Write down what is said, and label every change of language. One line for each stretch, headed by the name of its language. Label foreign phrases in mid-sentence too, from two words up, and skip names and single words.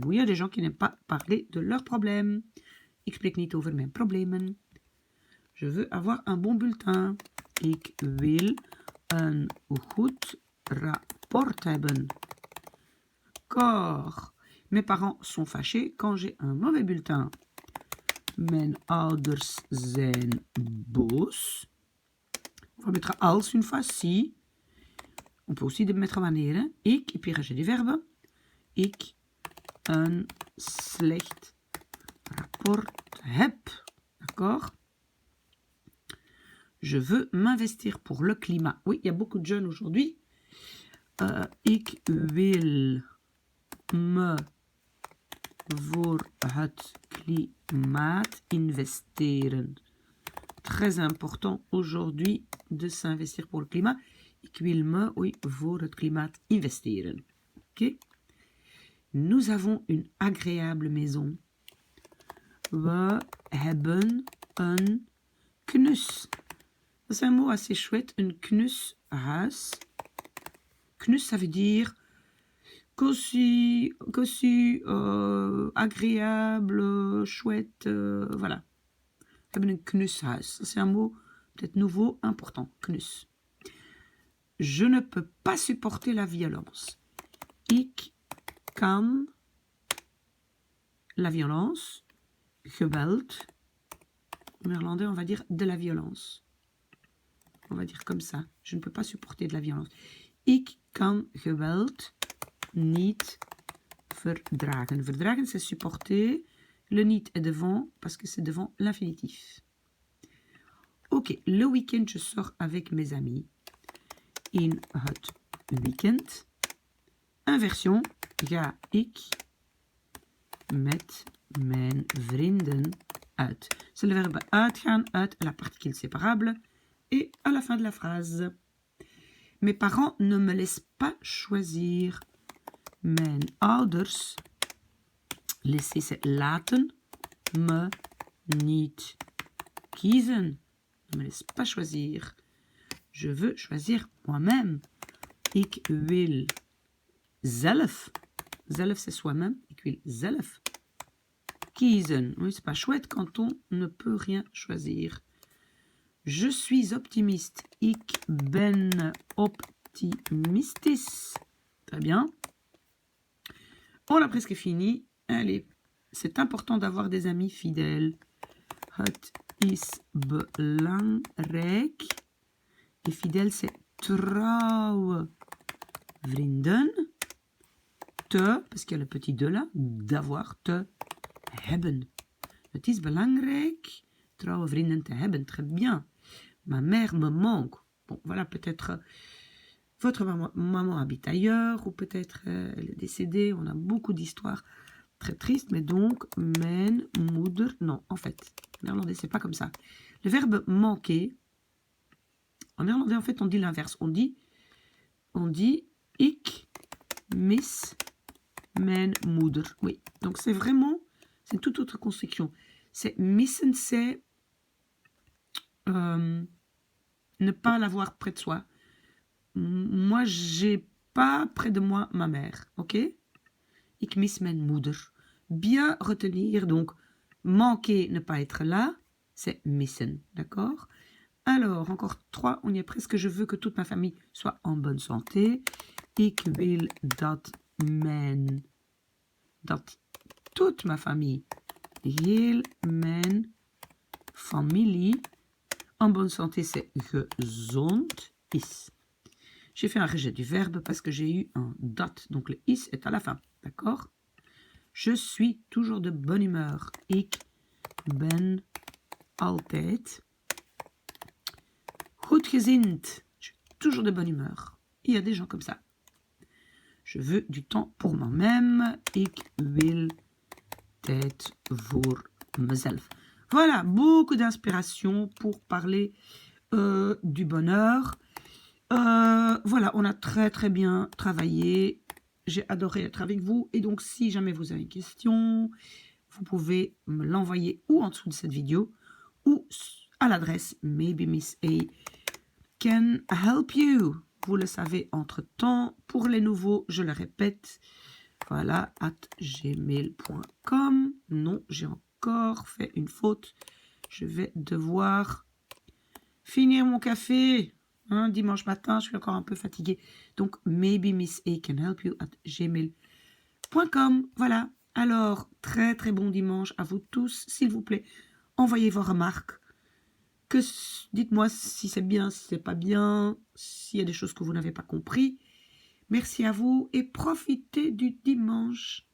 French: Oui, il y a des gens qui n'aiment pas parler de leurs problèmes.
Dutch: Ik spreek niet over mijn problemen.
French: Je veux avoir un bon bulletin.
Dutch: Ik wil een goed rapport hebben.
French: D'accord. Mes parents sont fâchés quand j'ai un mauvais bulletin.
Dutch: Mijn ouders zijn boos.
French: On va mettre als une fois, si. On peut aussi mettre wanneer. Hein? Ik, et puis j'ai des verbes.
Dutch: Ik een slecht rapport heb.
French: D'accord? Je veux m'investir pour le climat. Oui, il y a beaucoup de jeunes aujourd'hui.
Dutch: Ik wil me voor het klimaat investeren.
French: Très important aujourd'hui de s'investir pour le climat.
Dutch: Ik wil me, oui, voor het klimaat investeren.
French: Ok? Nous avons une agréable maison.
Dutch: We hebben een knus.
French: C'est un mot assez chouette,
Dutch: een knushuis. Knus,
French: ça veut dire cosy, agréable, chouette, voilà.
Dutch: We hebben een knushuis.
French: C'est un mot peut-être nouveau, important, knus. Je ne peux pas supporter la violence.
Dutch: Ik kan
French: la violence,
Dutch: geweld.
French: En néerlandais, on va dire de la violence. On va dire comme ça. Je ne peux pas supporter de la violence.
Dutch: Ik kan geweld niet verdragen. Verdragen,
French: c'est supporter. Le niet est devant, parce que c'est devant l'infinitif. Ok, le week-end, je sors avec mes amis.
Dutch: In het weekend. Inversion, ga ik met mijn vrienden uit.
French: C'est le verbe uitgaan, uit la particule séparable et à la fin de la phrase. Mes parents ne me laissent pas choisir.
Dutch: Mijn ouders,
French: laisser c'est
Dutch: laten, me niet kiezen.
French: Ne me laisse pas choisir. Je veux choisir moi-même.
Dutch: Ik wil zelf. Zelf
French: c'est soi-même.
Dutch: Ik wil zelf kiezen.
French: Oui, c'est pas chouette quand on ne peut rien choisir. Je suis optimiste.
Dutch: Ik ben optimistisch.
French: Très bien. On a presque fini. Allez, c'est important d'avoir des amis fidèles.
Dutch: Het is belangrijk.
French: Et fidèle, c'est
Dutch: trouwe vrienden. Te,
French: parce qu'il y a le petit de là, d'avoir,
Dutch: te hebben. Het is belangrijk, trouwe vrienden te hebben.
French: Très bien. Ma mère me manque. Bon, voilà, peut-être votre maman habite ailleurs, ou peut-être elle est décédée. On a beaucoup d'histoires très tristes, mais donc,
Dutch: mijn moeder,
French: non, en fait, en néerlandais, c'est pas comme ça. Le verbe manquer, en néerlandais, en fait, on dit l'inverse. On dit,
Dutch: ik mis mijn moeder.
French: Oui, donc c'est vraiment, c'est une toute autre construction. C'est missen, c'est ne pas l'avoir près de soi. Moi, j'ai pas près de moi ma mère, ok?
Dutch: Ik mis mijn moeder.
French: Bien retenir, donc, manquer, ne pas être là, c'est missen, d'accord? Alors, encore 3, on y est presque. Je veux que toute ma famille soit en bonne santé.
Dutch: Ik wil dat
French: toute ma famille,
Dutch: heel mijn familie,
French: en bonne santé, c'est
Dutch: gezond is.
French: J'ai fait un rejet du verbe parce que j'ai eu un dat, donc le is est à la fin, d'accord? Je suis toujours de bonne humeur.
Dutch: Ik ben altijd goedgezind.
French: Je suis toujours de bonne humeur. Il y a des gens comme ça. Je veux du temps pour moi-même. Ik wil tijd voor mezelf. Voilà, beaucoup d'inspiration pour parler du bonheur. Voilà, on a très très bien travaillé. J'ai adoré être avec vous. Et donc, si jamais vous avez une question, vous pouvez me l'envoyer ou en dessous de cette vidéo ou à l'adresse
English: Maybe Miss A can help you.
French: Vous le savez entre-temps. Pour les nouveaux, je le répète. Voilà, @gmail.com. Non, j'ai encore fait une faute. Je vais devoir finir mon café. Dimanche matin, je suis encore un peu fatiguée. Donc,
English: maybe Miss A can help you
French: @gmail.com. Voilà. Alors, très très bon dimanche à vous tous. S'il vous plaît, envoyez vos remarques. Dites-moi si c'est bien, si c'est pas bien, s'il y a des choses que vous n'avez pas compris. Merci à vous et profitez du dimanche.